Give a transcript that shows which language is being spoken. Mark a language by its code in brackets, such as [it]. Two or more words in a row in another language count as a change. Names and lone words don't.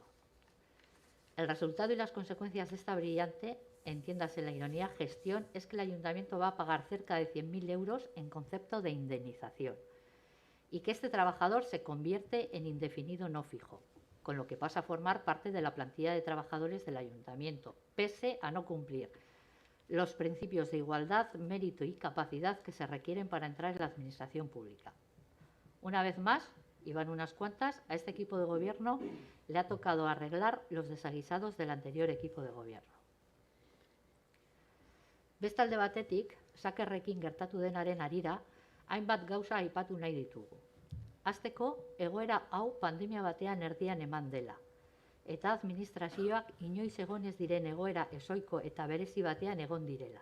[es] El resultado y las consecuencias de esta brillante, entiéndase la ironía, gestión es que el ayuntamiento va a pagar cerca de 100.000 euros en concepto de indemnización y que este trabajador se convierte en indefinido no fijo, con lo que pasa a formar parte de la plantilla de trabajadores del ayuntamiento, pese a no cumplir los principios de igualdad, mérito y capacidad que se requieren para entrar en la administración pública. Una vez más, y van unas cuantas, a este equipo de gobierno le ha tocado arreglar los desaguisados del anterior equipo de gobierno. [eu] Bestalde batetik, Sakerrekin gertatu denaren harira, hainbat gauza aipatu nahi ditugu. Hasteko, egoera hau pandemia batean erdian eman dela. eta administrazioak inoiz egon ez diren egoera ezoiko eta berezi batean egon direla.